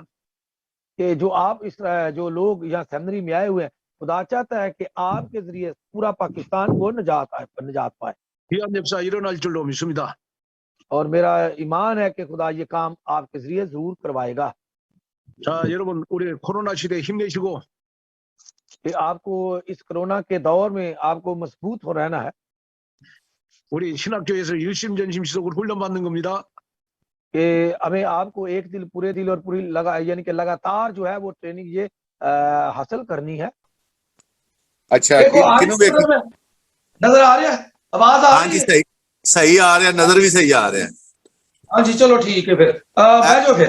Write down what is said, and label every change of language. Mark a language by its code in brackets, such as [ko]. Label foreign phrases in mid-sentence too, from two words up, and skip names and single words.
[ur] کہ جو آپ جو لوگ یہاں سیمنری میں آئے ہوئے ہیں خدا چاہتا ہے کہ آپ کے ذریعے پورا پاکستان وہ نجات پائے. [ko] 귀한 역사 일어날 줄로 믿습니다. [ur] اور میرا ایمان ہے کہ خدا یہ کام آپ کے ذریعے ضرور کروائے گا. [ko] 자, 여러분 우리 코로나 시대에 힘내시고 [ur] کہ آپ کو اس کرونا کے دور میں آپ کو مضبوط ہو رہنا ہے. [ko] 우리 신학교에서 일심전심시속으로 훈련받는 겁니다. [ur] کہ ہمیں آپ کو ایک دل پورے دل اور پوری یعنی کہ لگاتار جو ہے وہ ٹریننگ یہ حاصل کرنی ہے. اچھا نظر آ رہا ہے آواز آ ہاں رہی جی ہے؟ صحیح آ رہا ہے, نظر بھی صحیح آ رہا ہے. ہاں جی چلو ٹھیک ہے پھر بیٹھو پھر.